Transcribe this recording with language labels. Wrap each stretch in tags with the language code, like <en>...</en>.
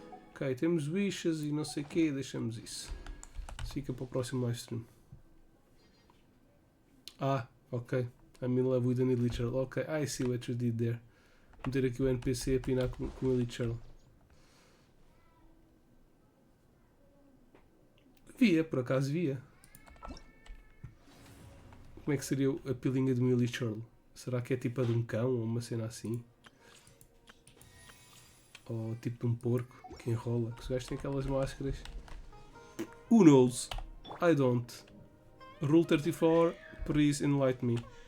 <pt>Ok, temos bichas e não sei o quê, deixamos isso. Fica para o próximo live stream. Ok.</pt> <en>I'm in love with an illichal. Ok, I see what you did there.</en> <pt>Meter aqui o NPC a pinar com o illichal. Via, por acaso via. Como é que seria a pilinha de um illichal? Será que é tipo a de um cão ou uma cena assim? Ou tipo de um porco que enrola? Que os gajos têm aquelas máscaras.</pt> <en>Who knows? I don't. Rule 34, please enlighten me.</en>